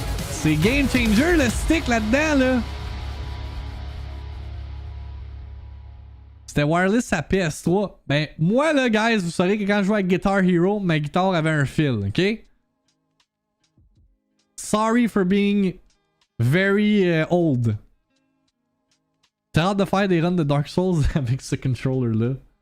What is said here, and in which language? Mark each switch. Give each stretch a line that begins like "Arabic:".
French: C'est game changer le stick là-dedans, là. C'était wireless à PS3. Ben, moi, là, guys, vous saurez que quand je jouais avec Guitar Hero, ma guitare avait un fil, ok?
English: Sorry for being very old.
French: T'as hâte de faire des runs de Dark Souls avec ce controller-là.